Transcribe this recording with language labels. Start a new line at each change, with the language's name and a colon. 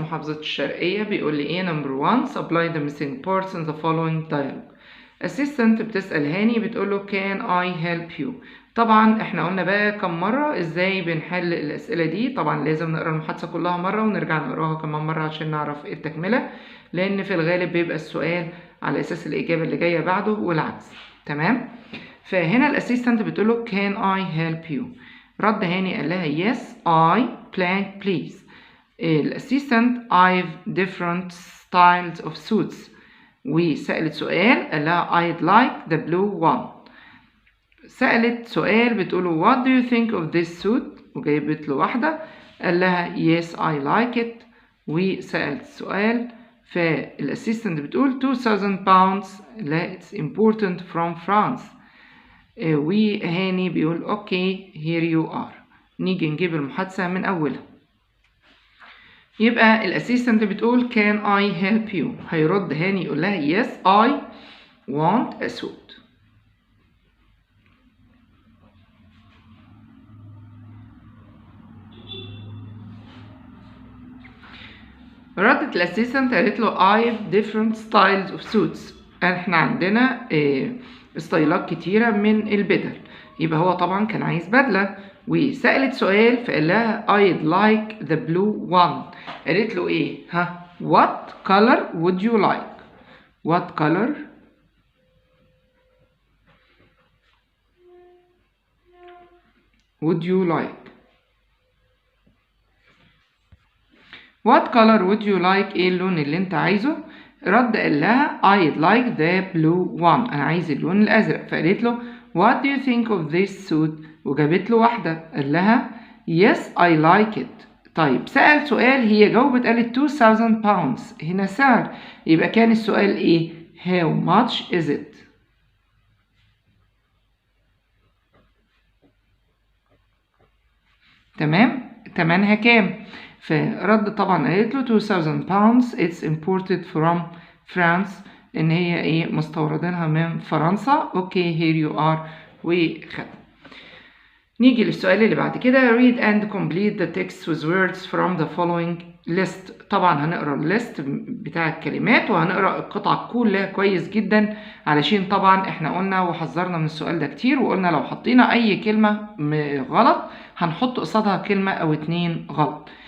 Arabic: محافظة الشرقية بيقول لي إيه؟
English: Number 1 supply the missing parts in the following dialogue.
Arabic: assistant بتسأل هاني بتقول له
English: can I help you.
Arabic: طبعا احنا قلنا بقى كم مرة ازاي بنحل الأسئلة دي. طبعا لازم نقرأ المحادثة كلها مرة ونرجع نقراها كمان مرة عشان نعرف التكملة، لأن في الغالب بيبقى السؤال على أساس الإجابة اللي جاية بعده والعكس. تمام؟ فهنا الأسيستنت بتقول له
English: can I help you.
Arabic: رد هاني قال لها
English: yes I blank please. الأسيستنت I've different styles of suits.
Arabic: وسألت سؤال قال لها
English: I'd like the blue one.
Arabic: سألت سؤال بتقوله
English: what do you think of this suit
Arabic: وجايبت له واحدة قال لها
English: yes I like it.
Arabic: وسألت سؤال فالأسيستنت بتقول
English: 2000 pounds لا it's important from France.
Arabic: وهاني بيقول
English: okay here you are.
Arabic: نيجي نجيب المحادثة من أولها. يبقى الأسيستنت بتقول
English: can I help you.
Arabic: هيرد هاني يقول لها
English: yes I want a suit.
Arabic: ردت الأسيستنت قالت له
English: I have different styles of suits.
Arabic: احنا عندنا ستايلات كتيرة من البدل. يبقى هو طبعا كان عايز بدلة. وسألت سؤال فقال لها
English: I'd like the blue one.
Arabic: قالت له ايه؟
English: What color would you like? What color would you like? What color would you like؟
Arabic: ايه اللون اللي انت عايزه؟ رد قال لها
English: I'd like the blue one.
Arabic: انا عايز اللون الازرق. فقالت له
English: What do you think of this suit؟
Arabic: وجابت له واحدة قال لها
English: Yes I like it.
Arabic: طيب سأل سؤال هي جاوبت قالت 2000 pounds. هنا سعر. يبقى كان السؤال ايه؟
English: How much is it؟
Arabic: تمام؟ تمنها كام؟ فرد طبعا قالت له
English: 2000 pounds it's imported from France.
Arabic: ان هي ايه؟ مستوردينها من فرنسا.
English: Okay here you are.
Arabic: وخد. نيجي للسؤال اللي بعد كده.
English: read and complete the text with words from the following list.
Arabic: طبعا هنقرا الليست بتاع الكلمات وهنقرا القطعة كلها كويس جدا، علشان طبعا احنا قلنا وحذرنا من السؤال ده كتير وقلنا لو حطينا اي كلمة غلط هنحط قصادها كلمة او اتنين غلط.